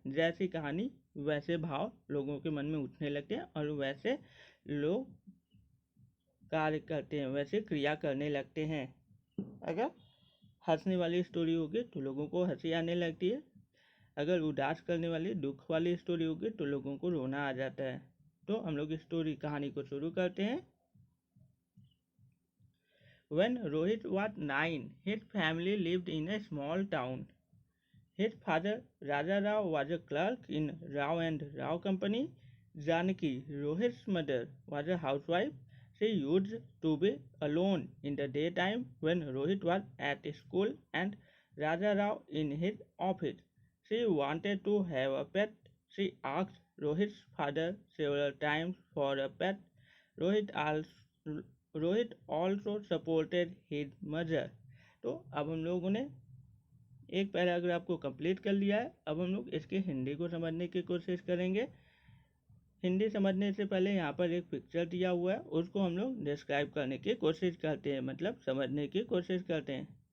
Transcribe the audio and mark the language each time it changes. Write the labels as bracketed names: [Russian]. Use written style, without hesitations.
[Hindi] जैसी कहानी वैसे भाव लोगों के मन में उठने लगते हैं और वैसे लोग कार्य करते हैं, वैसे क्रिया करने लगते हैं। अगर हंसने वाली स्टोरी होगी तो लोगों को हंसी आने लगती है, अगर उदास करने वाली, दुख वाली स्टोरी होगी तो लोगों को रोना आ जाता है। तो हम लोग स्टोरी कहानी को शुरू करते हैं। [English] When Rohit was 9, his family lived in a small town. His father Raja Rao was a clerk in Rao and Rao Company. Janaki, Rohit's mother, was a housewife. She used to be alone in the daytime when Rohit was at school and Raja Rao in his office. She wanted to have a pet. She asked Rohit's father several times for a pet. Rohit also Rohit also supported his mother. [Hindi] तो अब हम लोगों ने एक paragraph को complete कर लिया है। अब हम लोग इसकी हिंदी को समझने की कोशिश करेंगे। हिंदी समझने से पहले यहाँ पर एक पिक्चर दिया हुआ है, उसको हम लोग डिस्क्राइब करने की कोशिश करते हैं, मतलब समझने की कोशिश करते हैं।